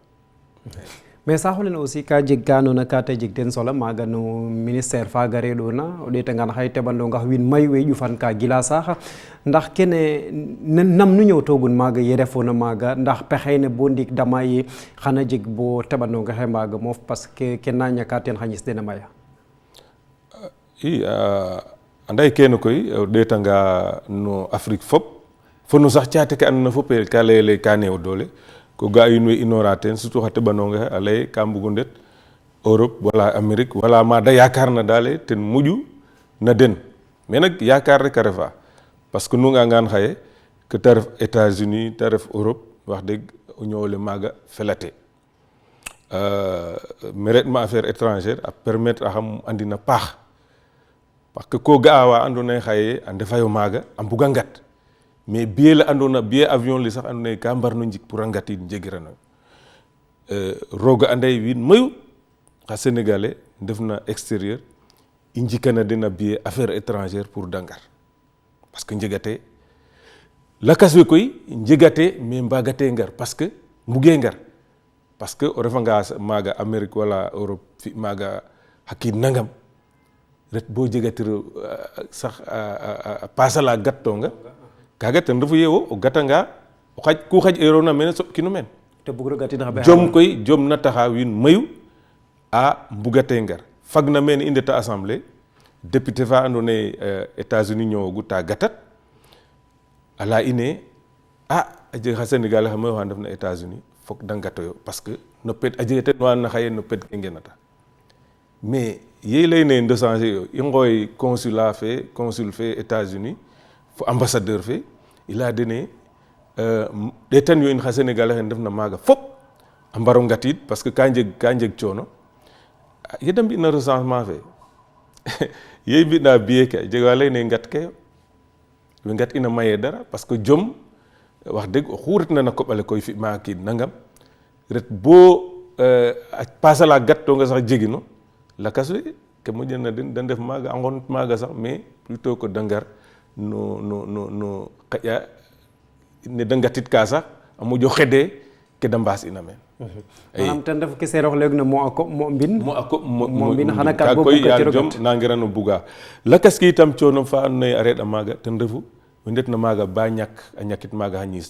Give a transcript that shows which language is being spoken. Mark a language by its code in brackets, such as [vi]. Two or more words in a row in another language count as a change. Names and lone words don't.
[srr] mais saxolene aussi ka jeg ka andoona ka ta jeg teen solo maaga no ministère faaga reɗoona o ɗeetangaan xaye teɓandongax wiin mayu we ƴufan ka gila saax ndax kene nam nu ñëwtoogun maaga ye refoona maaga ndax pexey ne bo ndiik dama ye xana jeg bo teɓandongaxe maaga moof [fr] parce que [srr] ke na ñaka teen xa ñis den a maya i anda kene koy o ɗeetanga no Afrique fop fo no sax caate ke andoona fop ka layele ka neew doole ko ga wiin we inoora teen surtout xa teɓanongaxe a lay ka mbugo ndet Europe wala Amérique wala ma da yakarna daale ten moƴu na den mais nak yakar rek a refa [fr] parce que [srr] nu ngangaan xaye que ta ref États-Unis ta ref Europe wax deg o ñoowole maaga felate me reɗma [fr] affaire étrangère [srr] a permettre axam andina paax [fr] parce que [srr] ko ga'a wa andoona yee xaye a ndefayo maaga a mbuga ngat mais billet la andoona [fr] billet avion [srr] li sax andoona yee ka mbarno njik pour a ngatin njegirano rooga anda yee wiin mayu xa sénégalais def na extérieur i njikana den a [fr] billet affaire étrangère pour [srr] dangar [fr] parce que [srr] njegate lakas we koy njegate mais mbagate ngar [fr] parce que [srr] mbuge ngar [fr] parce que [srr] o refanga maaga Amérique wala Europe fi maaga hakkiid nangam ret bo jegatiro sax a pasala gattonga kaga ten refu ye o gatanga o xaj ku xaj erona mene soɓkino men te bugro gatin xa jom koy jom na taxa wiin mayu a mbugate ngar fagna mene i ndeta [fr] assemblée député [srr] fa andoona yee États-Unis ñoowogu ta gatat a laya ine a jeg xa Sénégalais xa mayu xa ndef na États-Unis fok da ngatoyo parce que no pet a jega ten wa na xaye no pet ke ngenata mais ye leyne [fr] de changer [srr] yo i ngooy consul fe États-Unis fo ambassadeur fe i leya dene ɗeetan yo in xa Sénégalais xe ndef na maaga fop a mbaro ngatiid [fr] parce que [srr] ka njeg coono ye da mbi'na recensement fe ye i mbi'na billet ke a jega wa leyne ngat ke yo we ngat ina maye dara [fr] parce que [srr] jom wax dëgg oxu retna na koɓale koy fi ma kiid nangam ret bo a pasala gattonga sax jegino lakas we ke moƴana den da ndef maaga a ngon maaga sax [fr] mais plutôt que [srr] da ngar no xaƴa ne da ngatit ka sax a moƴo xede ke da mbaas ina meen manam ten ref ke seerox leegna mo a koɓ mo mbin mo a koɓ mo mbin xana ka koy yaal jom nangirano buga lakas ke itam coono fa andoona yee a reɗ'a maaga ten refu we ndetna maaga ba ñak a ñakit maaga xa ñiis